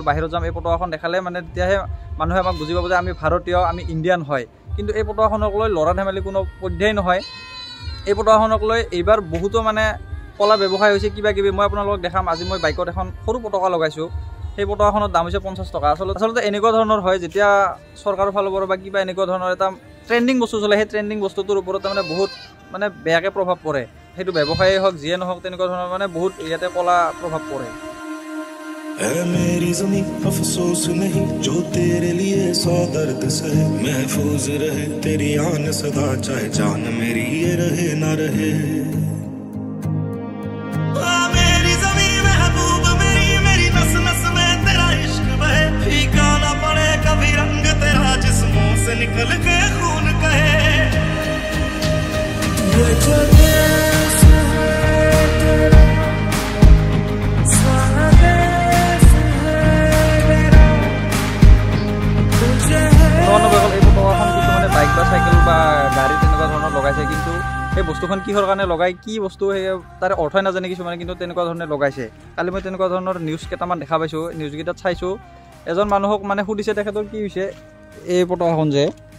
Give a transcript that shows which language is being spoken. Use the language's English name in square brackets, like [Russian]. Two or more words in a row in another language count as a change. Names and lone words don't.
[Assamese] বাহিৰত যাম এই পতাকাখন দেখালে মানে তেতিয়াহে মানুহে আমাক বুজি পাব যে আমি ভাৰতীয় আমি ইণ্ডিয়ান হয় কিন্তু এই পতাকাখনক লৈ লৰা ধেমালি কোনো পৰ্যায় নহয় এই পতাকাখনক লৈ এইবাৰ বহুতো মানে কলা ব্যৱসায় হৈছে কিবা কিবি মই আপোনালোকক দেখাম আজি মই বাইকত এখন সৰু পতাকা লগাইছোঁ সেই পতাকাখনৰ দাম হৈছে 50 টকা আসলতে এনেকুৱা ধৰণৰ হয় যেতিয়া চৰকাৰৰ ফালৰ পৰা বা কিবা এনেকুৱা ধৰণৰ এটা ট্ৰেন্ডিং বস্তু চলে সেই ট্ৰেন্ডিং বস্তুটোৰ ওপৰত মানে বহুত মানে বেয়াকে প্ৰভাৱ পৰে সেইটো ব্যৱসায়ী হওক যিয়ে নহওক তেনেকুৱা ধৰণৰ মানে বহুত ইয়াতে কলা প্ৰভাৱ পৰে [Hindi] ऐ मेरी ज़मीं अफसोस नहीं जो तेरे लिए 100 दर्द सहे महफूज रहे तेरी आन सदा चाहे जान मेरी ये रहे ना रहे मेरी ज़मीं महबूब मेरी नस नस में तेरा इश्क बहे फीका ना पड़े कभी रंग तेरा जिस्मों से निकल के खून कहे ये जो देश है तेरा [Assamese] এই পতাকাখন কিছুমানে বাইক বা সাইকেল বা গাড়ীত লগাইছে কিন্তু সেই বস্তুখন কিহৰ কাৰণে লগাই কি বস্তু সেই তাৰে অৰ্থই নাজানে কিছুমানে কিন্তু তেনেকুৱা ধৰণে লগাইছে কালি মই তেনেকুৱা ধৰণৰ নিউজ কেইটামান দেখা পাইছোঁ নিউজকেইটাত চাইছোঁ এজন মানুহক মানে সুধিছে তেখেতৰ কি হৈছে এই পতাকাখন যে